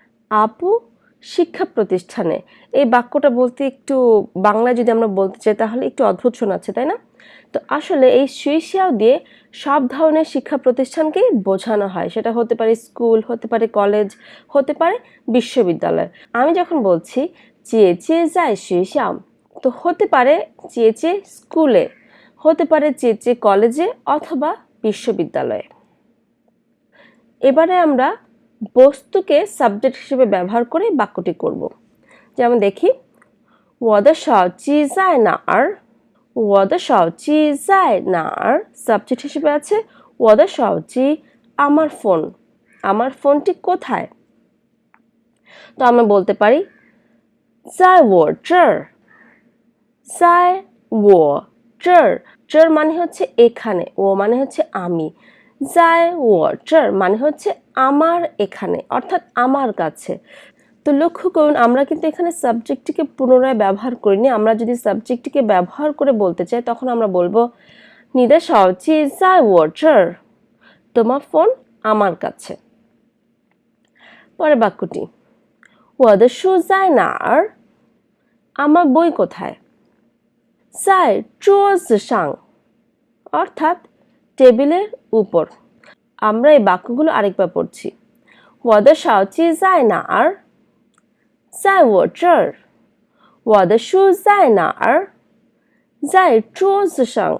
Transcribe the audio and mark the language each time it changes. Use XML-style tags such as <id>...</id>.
<bn>আপু শিক্ষা প্রতিষ্ঠানে এই বাক্যটা বলতে একটু বাংলায় যদি আমরা বলতে চাই তাহলে একটু অদ্ভুত শোনাচ্ছে তাই না তো আসলে এই শিক্ষা দিয়ে সব ধরনের শিক্ষা প্রতিষ্ঠানকে বোঝানো হয় সেটা হতে পারে স্কুল হতে পারে কলেজ হতে পারে বিশ্ববিদ্যালয় আমি যখন বলছি</bn> <zh>姐姐在学校</zh> <bn>তো হতে পারে চেচে স্কুলে, হতে পারে চেচে কলেজে অথবা বিশ্ববিদ্যালয়ে। এবারে আমরা বস্তুকে সাবজেক্ট হিসেবে ব্যবহার করে বাক্যটি করব। যেমন দেখি,</bn> <zh>我的手机在哪儿？我的手机在哪儿？</zh> <bn>সাবজেক্ট হিসেবে আছে</bn> <zh>我的手机</zh> <bn>আমার ফোন, আমার ফোনটি কোথায়? তো আমরা বলতে পারি</bn> <zh>在我这儿，在我这儿，这儿</zh> <bn>মানে হচ্ছে এখানে, ও মানে হচ্ছে আমি,</bn> <zh>在我这儿</zh> <bn>মানে হচ্ছে আমার এখানে, অর্থাৎ আমার কাছে। তো লক্ষ্য করুন আমরা কিন্তু এখানে সাবজেক্টটিকে পুনরায় ব্যবহার করিনি। আমরা যদি সাবজেক্টটিকে ব্যবহার করে বলতে চাই তখন আমরা বলবো</bn> <zh>你的手机在我这儿,</zh> <bn>তোমার ফোন আমার কাছে। পরের বাক্যটি</bn> <zh>我的书在哪儿？</zh> <bn>আমার বই কোথায়?</bn> <zh>在桌子上,</zh> <bn>অর্থাৎ টেবিলের উপর। আমরা এই বাক্যগুলো আরেকবার পড়ছি।</bn> <zh>我的手机在哪儿？在我这儿。我的书在哪儿？在桌子上。</zh>